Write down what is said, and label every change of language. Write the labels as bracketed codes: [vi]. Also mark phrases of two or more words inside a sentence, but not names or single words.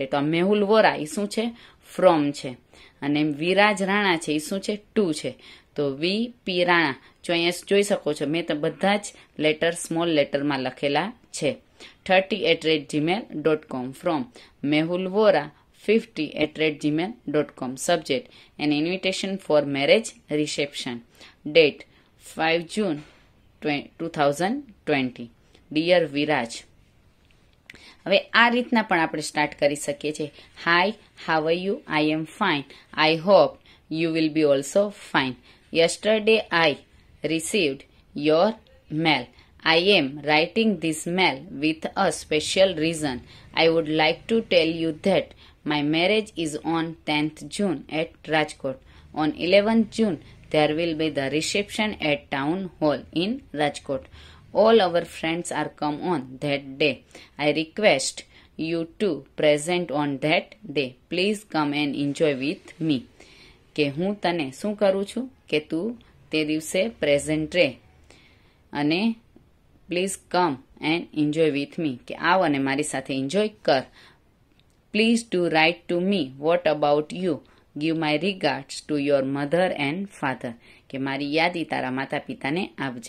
[gu] તો આ મેહુલ વોરા એ શું છે? ફ્રોમ છે. અને વિરાજ રાણા છે એ શું છે? ટુ છે. તો વી પી રાણા જો અહીંયા જોઈ શકો છો મેં તો બધા જ લેટર [en] small letterમાં [gu] લખેલા છે. [en] 30@gmail.com ફ્રોમ મેહુલ વોરા 50@gmail.com. Subject: an invitation for marriage reception. Date: 5 June 2020. Dear વિરાજ. [gu] હવે આ રીતના પણ આપણે સ્ટાર્ટ કરી શકીએ છીએ. [en] Hi, how are you? I am fine. I hope you will be also fine. Yesterday I received your mail. I am writing this mail with a special reason. I would like to tell you that my marriage is on 10th June at Rajkot. On 11th June, there will be the reception at Town Hall in Rajkot. All our friends are come on that day. I request you to present on that day. Please come and enjoy with me. [gu] કે હું તને શું કરું છું કે તું તે દિવસે પ્રેઝન્ટ રહે અને [en] please come and enjoy with me, [gu] કે આવ અને મારી સાથે એન્જોય કર. [en] Please do write to me what about you. Give my regards to your mother and father, [gu] કે મારી યાદી તારા માતા પિતાને આપજે.